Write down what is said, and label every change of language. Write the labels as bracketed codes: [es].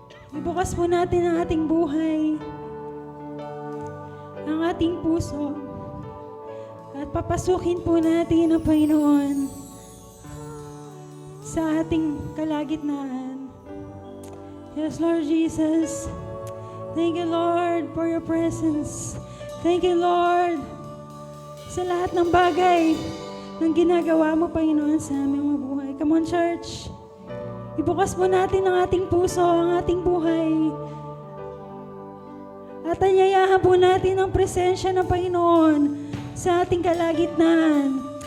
[tl] Ibukas po natin ang ating buhay, ang ating puso, at papasukin po natin ang Panginoon sa ating kalagitnaan. [en] Yes, Lord Jesus. Thank you, Lord, for your presence. Thank you, Lord, [tl] sa lahat ng bagay ng ginagawa mo, Panginoon, sa aming mga buhay. [en] Come on, church. [tl] Ibukas mo natin ang ating puso, ang ating buhay. At anyayahan po natin ang presensya ng Panginoon sa ating kalagitnaan.